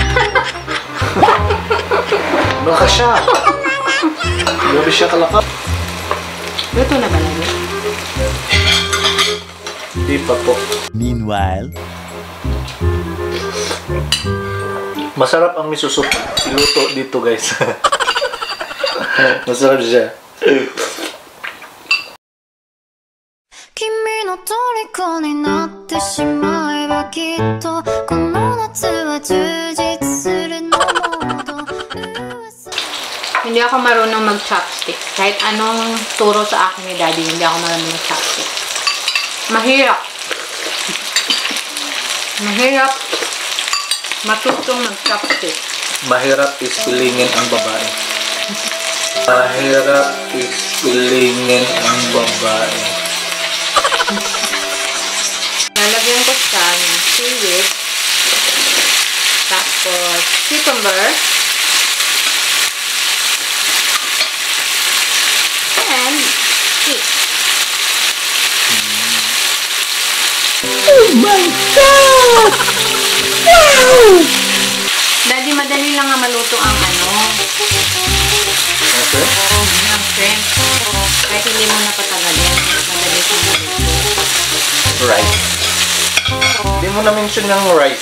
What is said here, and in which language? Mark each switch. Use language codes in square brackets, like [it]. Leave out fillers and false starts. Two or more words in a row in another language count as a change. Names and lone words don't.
[tl] Malakas siya. Grabe siya kalakap. Luto na ba lagi? Hindi pa po. Meanwhile, Masarap ang miso soup. Iluto dito, guys. Masarap siya. [ja] 君の虜になってしまえばきっとこの夏は充実するのもっと [tl] Hindi ako marunong mag-chopstick. Kahit anong turo sa akin ni Daddy, hindi ako marunong mag-chopstick. Mahirap. Mahirap matutong mag-chopstick. Mahirap ispilingin ang babae. Mahirap ispilingin ang babae. Lalagyan ko siya ng seaweed. Tapos, [en] cucumber. And cheese. Oh my God! Wow! [tl] Daddy, madali lang nga maluto ang ano. Okay. Ang shrimp. Kahit hindi mo napatagalin. Madali siyang maluto. Rice. Hindi mo na-mention ng rice.